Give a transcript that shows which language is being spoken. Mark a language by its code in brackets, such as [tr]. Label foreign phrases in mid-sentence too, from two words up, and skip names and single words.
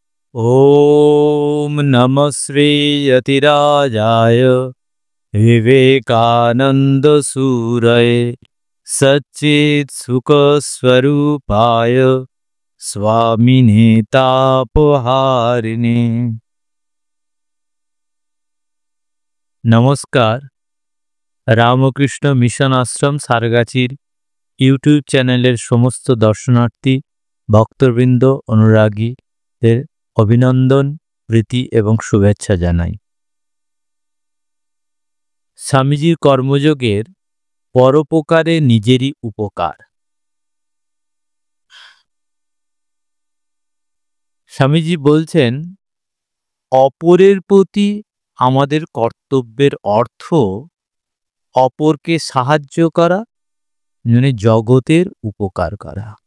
[sa] ओम नमः श्रीयतिराजाय विवेकानंद सूरये सच्चित् सुख स्वरूपाय स्वामिने तापहारिणे। [bn] नमस्कार। রামকৃষ্ণ মিশন আশ্রম সারগাছির ইউটিউব চ্যানেলের সমস্ত দর্শনার্থী ভক্তবৃন্দ অনুরাগীদের অভিনন্দন প্রীতি এবং শুভেচ্ছা জানাই। স্বামীজির কর্মযোগের পরোপকারে নিজেরই উপকার। স্বামীজি বলছেন, অপরের প্রতি আমাদের কর্তব্যের অর্থ অপরকে সাহায্য করা, মানে জগতের উপকার করা।